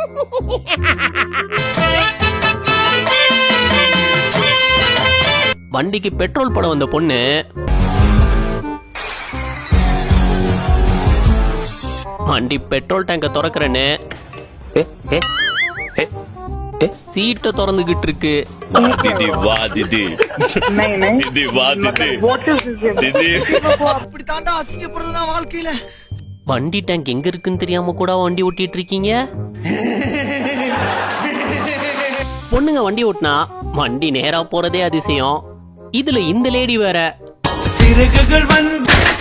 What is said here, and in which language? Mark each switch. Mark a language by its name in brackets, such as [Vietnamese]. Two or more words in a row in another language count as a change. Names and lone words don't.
[Tamil] வண்டிக்கு பெட்ரோல் போட வந்த பொண்ணு வண்டி பெட்ரோல் டேங்க திறக்கிறேன்னு சீட்டை திறந்துகிட்டு இருக்கு. [Hindi] दीदी वाह दीदी दीदी वाह दीदी दीदी [Tamil] அப்படி தாண்டா அசிங்கப்படுறதுனா வாழ்க்கையில. வண்டி டேங்க் எங்க இருக்குன்னு தெரியாம கூட வண்டி ஓட்டிட்டு இருக்கீங்க. பொண்ணுங்க வண்டி ஓட்டினா வண்டி நேரா போறதே அதிசயம். இதுல இந்த லேடி வேற சிறகுகள் வந்து